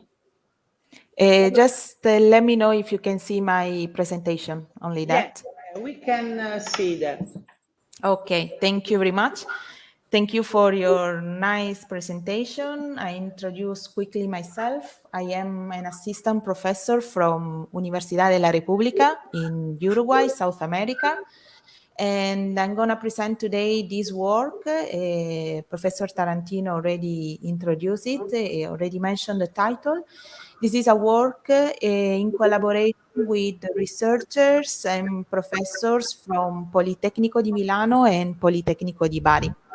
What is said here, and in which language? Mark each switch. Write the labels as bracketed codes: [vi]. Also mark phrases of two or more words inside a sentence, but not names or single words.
[en] Just let me know if you can see my presentation, only that. Yeah, we can see that. Okay, thank you very much. Thank you for your nice presentation. I introduce quickly myself. I am an assistant professor from Universidad de la República in Uruguay, South America. And I'm going to present today this work. Professor Tarantino already introduced it, already mentioned the title. This is a work in collaboration with researchers and professors from Politecnico di Milano and Politecnico di Bari.